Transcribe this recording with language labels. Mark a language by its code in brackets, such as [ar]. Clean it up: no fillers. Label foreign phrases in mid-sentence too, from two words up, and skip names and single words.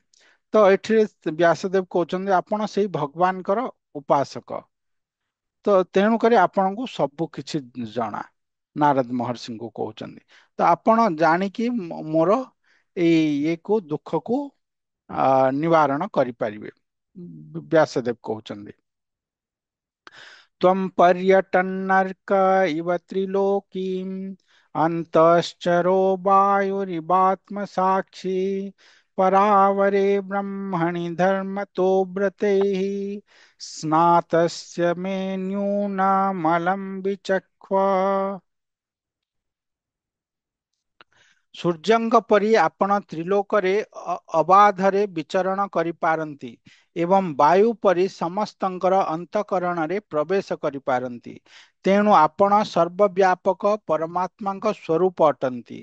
[or] ତ ଏଠିରେ ବ୍ୟାସଦେବ କହୁଛନ୍ତି ଆପଣ ସେଇ ଭଗବାନଙ୍କର ଉପାସକ, ତ ତେଣୁକରି ଆପଣଙ୍କୁ ସବୁ କିଛି ଜଣା। ନାରଦ ମହର୍ଷିଙ୍କୁ କହୁଛନ୍ତି ତ ଆପଣ ଜାଣିକି ମୋର ଏଇ ଇଏକୁ ଦୁଃଖକୁ ନିବାରଣ କରିପାରିବେ। ବ୍ୟାସଦେବ କହୁଛନ୍ତି [sa] ତ୍ୱଂ पर्यटन्नर्क इव त्रिलोकीम् अन्तश्चरो वायुरिवात्मसाक्षी परावरे ब्रह्मणि धर्मतो व्रतैः स्नातस्य मे न्यूनमलं विचक्ष्व। [or] ସୂର୍ଯ୍ୟଙ୍କ ପରି ଆପଣ ତ୍ରିଲୋକରେ ଅବାଧରେ ବିଚରଣ କରିପାରନ୍ତି ଏବଂ ବାୟୁ ପରି ସମସ୍ତଙ୍କର ଅନ୍ତଃକରଣରେ ପ୍ରବେଶ କରିପାରନ୍ତି। ତେଣୁ ଆପଣ ସର୍ବବ୍ୟାପକ ପରମାତ୍ମାଙ୍କ ସ୍ୱରୂପ ଅଟନ୍ତି।